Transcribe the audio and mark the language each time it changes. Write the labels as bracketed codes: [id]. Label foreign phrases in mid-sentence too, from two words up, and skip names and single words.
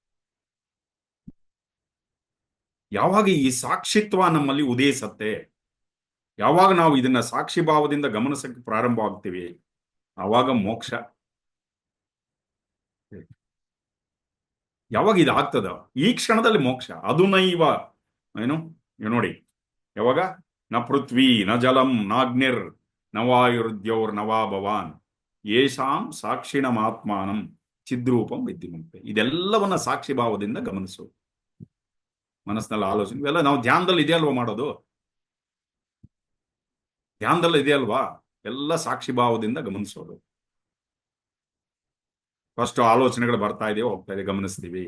[kn] ಯಾವಾಗ ಈ ಸಾಕ್ಷಿತ್ವ ನಮ್ಮಲ್ಲಿ ಉದಯಿಸತ್ತೆ, ಯಾವಾಗ ನಾವು ಇದನ್ನ ಸಾಕ್ಷಿ ಭಾವದಿಂದ ಗಮನಿಸಕ್ಕೆ ಪ್ರಾರಂಭ ಆಗ್ತೀವಿ, ಆವಾಗ ಮೋಕ್ಷ. ಯಾವಾಗ ಇದಾಗ್ತದ, ಈ ಕ್ಷಣದಲ್ಲಿ ಮೋಕ್ಷ. ಅದು ನೈವ ಏನು ನೋಡಿ, ಯಾವಾಗ [sa] ನ ಪೃಥ್ವಿ ನ ಜಲಂ ನಾಗ್ನಿರ್ ನವಾಯುರ್ದ್ಯೋರ್ ನವಾ ಭವಾನ್ ಯೇಷಾಂ ಸಾಕ್ಷಿಣಮಾತ್ಮಾನಂ ಚಿದ್ರೂಪಂ ವಿದ್ಧಿ ಮುಕ್ತೆ. [kn] ಇದೆಲ್ಲವನ್ನ ಸಾಕ್ಷಿ ಭಾವದಿಂದ ಗಮನಿಸು. ಮನಸ್ಸಿನಲ್ಲಿ ಆಲೋಚನೆ ಇವೆಲ್ಲ ನಾವು ಧ್ಯಾನದಲ್ಲಿ ಇದೆಯಲ್ವಾ ಮಾಡೋದು, ಧ್ಯಾನದಲ್ಲಿ ಇದೆಯಲ್ವಾ, ಎಲ್ಲ ಸಾಕ್ಷಿ ಭಾವದಿಂದ ಗಮನಿಸೋದು. ಫಸ್ಟ್ ಆಲೋಚನೆಗಳು ಬರ್ತಾ ಇದೆಯೋ ಹೋಗ್ತಾ ಇದೆ, ಗಮನಿಸ್ತೀವಿ.